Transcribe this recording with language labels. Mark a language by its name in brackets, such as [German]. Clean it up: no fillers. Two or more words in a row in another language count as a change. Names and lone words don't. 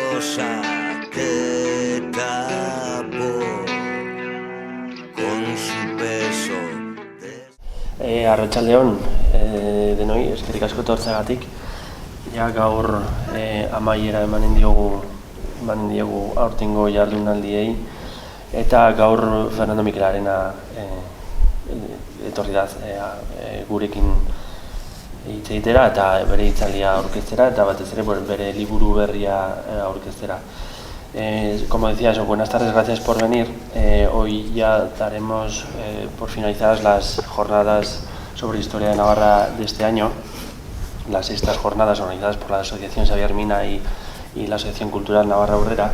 [Spanish] que tapó con su peso. [Basque] Arratsaldeon, denoi, eskerrik asko etortzeagatik. Ja gaur amaiera emanen diogu aurtengo jardunaldiei, eta gaur Fernando Mikel Arena etorri da gurekin hitz egitera eta bere hitzaldia aurkeztera eta batez ere bere liburu berria aurkeztera. [Spanish] Como decía, buenas tardes, gracias por venir. Hoy ya daremos por finalizadas las jornadas sobre historia de Navarra de este año, las sextas jornadas organizadas por la Asociación Xavier Mina y la Asociación Cultural Navarra Aurrera.